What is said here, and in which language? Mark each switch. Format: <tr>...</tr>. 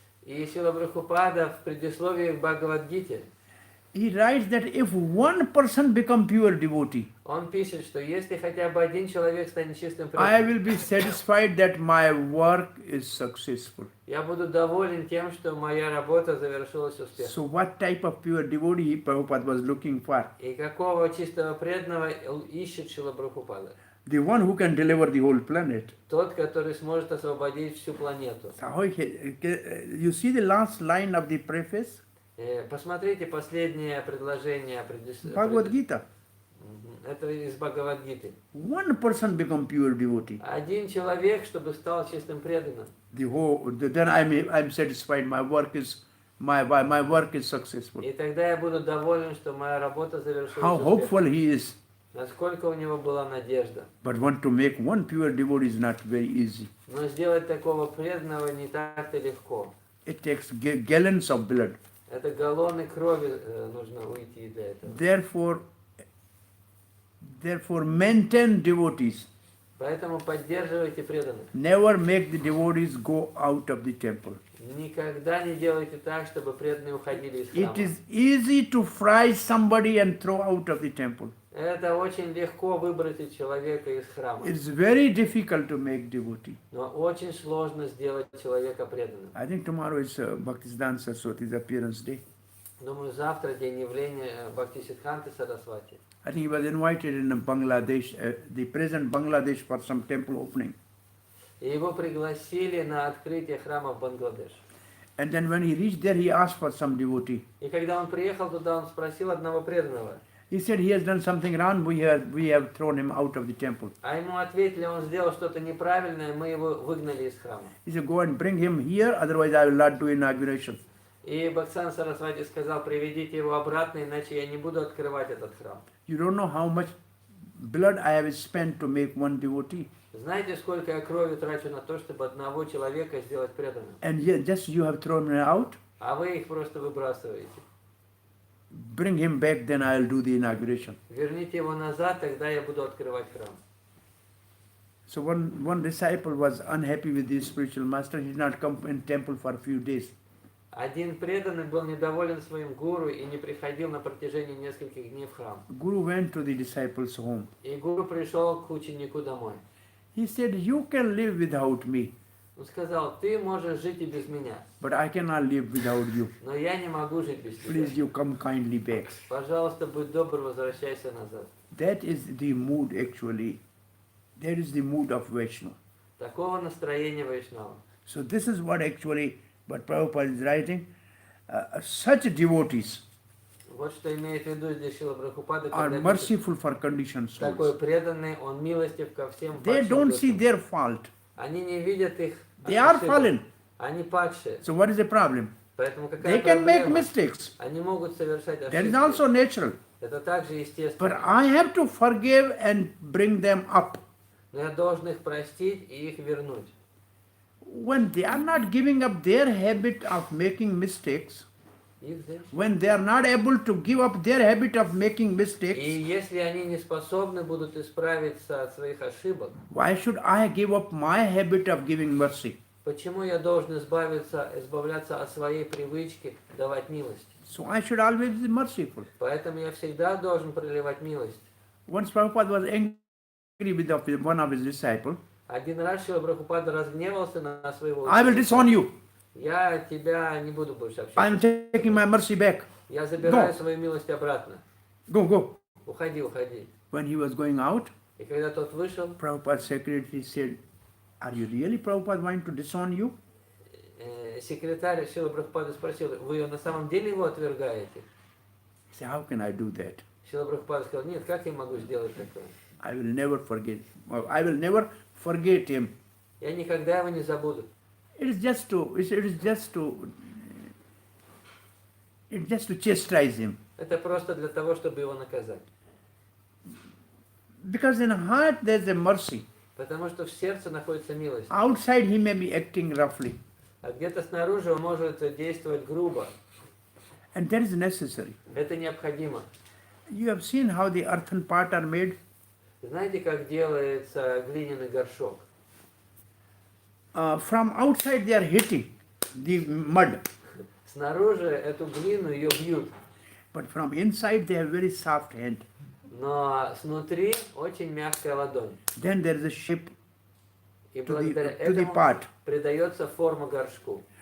<ru>И Шрила Прабхупада в предисловии к Бхагавад-гите,</ru> <en>he writes that if one person become pure devotee,</en> <ru>он пишет, что если хотя бы один человек станет чистым</ru> <en>I</en> <ru>преданным,</ru> <en>will be satisfied that my work is successful.</en> <ru>я буду доволен тем, что моя работа завершилась успешно.</ru> <en>So what type of pure devotee Prabhupada was looking for?</en> <ru>И какого чистого преданного ищет Шрила Прабхупада?</ru> <en>The one who can deliver the whole planet.</en> <ru>Тот, который сможет освободить всю планету.</ru> <en>So you see the last line of the preface?</en> <ru>Посмотрите последнее предложение.</ru> <en>Bhagavad Gita.</en> <ru>Это из Бхагавад-гиты.</ru> <en>One person become pure devotee.</en> <ru>Один человек, чтобы стал чистым преданным.</ru> <en>Then I'm satisfied. My work is successful.</en> <ru>И тогда я буду доволен, что моя работа завершилась</ru> <en>How</en> <ru>успешно.</ru> <en>hopeful he is.</en> <ru>Насколько у него была надежда.</ru> <en>But to make one pure devotee is not very easy.</en> <ru>Но сделать такого преданного не так-то легко.</ru> <en>It takes gallons of blood.</en> <ru>Это галлоны крови нужно уйти для этого.</ru> <en>Therefore, Therefore, maintain devotees.</en> <ru>Поэтому поддерживайте преданных.</ru> <en>Never make the devotees go out of the temple.</en> <ru>Никогда не делайте так, чтобы преданные уходили из</ru> <en>It</en> <ru>храма.</ru> <en>is easy to fry somebody and throw out of the temple.</en> <ru>Это очень легко выбросить человека из храма.</ru> <en>It's very difficult to make devotee.</en> <ru>Но очень сложно сделать человека преданным.</ru> <en>I think tomorrow is Bhaktisiddhanta Saraswati's appearance day.</en> <ru>Думаю, завтра день явления Бхактисиддханты Сарасвати.</ru> <en>I think he was invited in Bangladesh, the present Bangladesh, for some temple opening.</en> <ru>И его пригласили на открытие храма в Бангладеш.</ru> <en>And then when he reached there, he asked for some devotee.</en> <ru>И когда он приехал туда, он спросил одного преданного.</ru> <en>He said he has done something wrong, we have thrown him out of the temple.</en> <ru>А ему ответили, он сделал что-то неправильное, мы его выгнали из храма.</ru> <en>He said, go and bring him here, otherwise I will not do inauguration.</en> <ru>И Бхактисиддханта Сарасвати сказал, приведите его обратно, иначе я не буду открывать этот храм.</ru> <en>You don't know how much blood I have spent to make one devotee.</en> <ru>Знаете, сколько я крови трачу на то, чтобы одного человека сделать преданным?</ru> <en>And yet just you have thrown him out,</en> <ru>А вы их просто выбрасываете.</ru> <en>bring him back, then I will do the inauguration.</en> <ru>Верните его назад, тогда я буду открывать храм.</ru> <en>So one disciple was unhappy with his spiritual master. He did not come in temple for a few days.</en> <ru>Один преданный был недоволен своим гуру и не приходил на протяжении нескольких дней в храм.</ru> <en>Guru went to the disciple's home.</en> <ru>И гуру пришел к ученику домой.</ru> <en>He said, you can live without me,</en> <ru>Он сказал, ты можешь жить и без меня,</ru> <en>but I cannot live without you.</en> <ru>но я не могу жить без тебя.</ru> <en>Please, you come kindly back.</en> <ru>Пожалуйста, будь добр, возвращайся назад.</ru> <en>That is the mood actually. That is the mood of Vaishnava.</en> <ru>Такого настроения Вайшнава.</ru> <en>So this is what Prabhupada is writing. Such devotees</en> <ru>Вот что имеет в виду здесь Шрила Прабхупада,</ru> <en>are</en> <ru>когда пишет,</ru> <en>merciful for conditioned</en> <ru>такой</ru> <en>souls.</en> <ru>преданный, он милостив ко всем</ru> <en>They</en> <ru>падшим</ru> <en>don't see</en> <ru>душам.</ru> <en>their fault.</en> <ru>Они не видят их</ru> <en>They are</en> <ru>ошибок.</ru> <en>fallen.</en> <ru>Они падшие.</ru> <en>So what is the problem?</en> <ru>Поэтому</ru> <en>They</en> <ru>какая</ru> <en>can make</en> <ru>проблема?</ru> <en>mistakes.</en> <ru>Они могут совершать</ru> <en>That is</en> <ru>ошибки.</ru> <en>also natural.</en> <ru>Это также</ru> <en>But</en> <ru>естественно.</ru> <en>I have to forgive and bring them up.</en> <ru>Но я должен их простить и их вернуть.</ru> <en>When they are not giving up their habit of making mistakes,</en> <ru>Их здесь.</ru> <en>when they are not able to give up their habit of making mistakes,</en> <ru>если они не способны будут исправиться от своих ошибок,</ru> <en>why should I give up my habit of giving mercy?</en> <ru>почему я должен избавляться от своей привычки давать милость?</ru> <en>So I should always be merciful.</en> <ru>Поэтому я всегда должен проливать милость.</ru> <en>Once Prabhupada was angry with one of his disciples,</en> <ru>Один раз Шрила Прабхупада разгневался на своего</ru> <en>I will</en> <ru>ученика.</ru> <en>disown you.</en> <ru>Я тебя не буду больше</ru> <en>I am</en> <ru>общаться.</ru> <en>taking my mercy back.</en> <ru>Я забираю</ru> <en>Go.</en> <ru>свою милость обратно.</ru> <en>Go.</en> <ru>Уходи, уходи.</ru> <en>When he was going out,</en> <ru>И когда тот вышел,</ru> <en>Prabhupada's secretary said, are you really Prabhupada wanting to disown you?</en> <ru>секретарь Шрила Прабхупада спросил, вы на самом деле его отвергаете?</ru> <en>He said, how can I do that?</en> <ru>Шрила Прабхупада сказал, нет, как я могу сделать такое?</ru> <en>I will never forget. I will never forget him.</en> <ru>Я никогда его не забуду.</ru> <en>It is just to chastise him.</en> <ru>Это просто для того, чтобы его наказать.</ru> <en>Because in heart there is a mercy.</en> <ru>Потому что в сердце находится милость.</ru> <en>Outside he may be acting roughly.</en> <ru>А где-то снаружи он может действовать грубо.</ru> <en>And that is necessary.</en> <ru>Это необходимо.</ru> <en>You have seen how the earthen pot are made.</en> <ru>Знаете, как делается глиняный горшок?</ru> <en>From outside they are hitting the mud.</en> <ru>Снаружи эту глину ее бьют.</ru> <en>But from inside they have very soft hand.</en> <ru>Но снутри очень мягкая ладонь.</ru> <en>Then there is a shape</en> <ru>И</ru> <en>to</en> <ru>благодаря</ru> <en>the</en> <ru>этому</ru> <en>pot.</en> <ru>придается форма горшку.</ru>